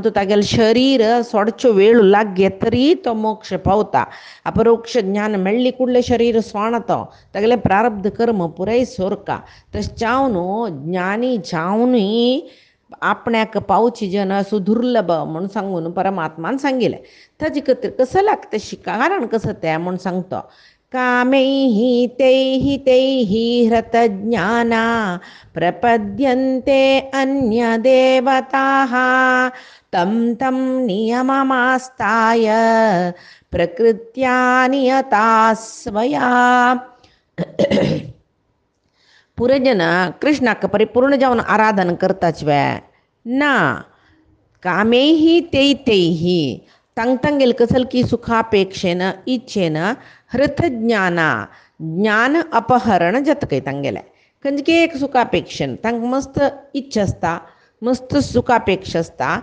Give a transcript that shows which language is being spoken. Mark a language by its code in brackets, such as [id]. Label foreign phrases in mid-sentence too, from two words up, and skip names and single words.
[kok] तो तागेलें शरीर सोडच्यो वेळ लागे तरी तो मोक्ष पावता अपरोक्ष ज्ञान मेळ्ळी कुडले शरीर सोणतो तागेलें प्रारब्ध कर्म पुराय सोरका तशें जावन ज्ञानी जावनूय आपण्याक पावची जन सुदुर्लभ म्हूण सांगून परमात्मान सांगिल्लें ताजे खातीर कसं लागता कारण कसं तें म्हूण सांगतो [sa] कामैः तैः ह्रतज्ञाना प्रपद्यन्ते अन्यदेवताः तं तं नियममास्ताय प्रकृत्या नियता स्वया. [kok] पुरजन कृष्णाक परिपूर्ण जावन आराधन करताच वे ना [sa] कामेह तैः [kok] तंगेल कसल की सुखापेक्षेन इच्छेन हृतज्ञाना ज्ञान अपहरण जातकय तांगेले खंयचे एक सुखापेक्षेन तांकां मस्त इच्छा आसता मस्त सुखापेक्ष आसता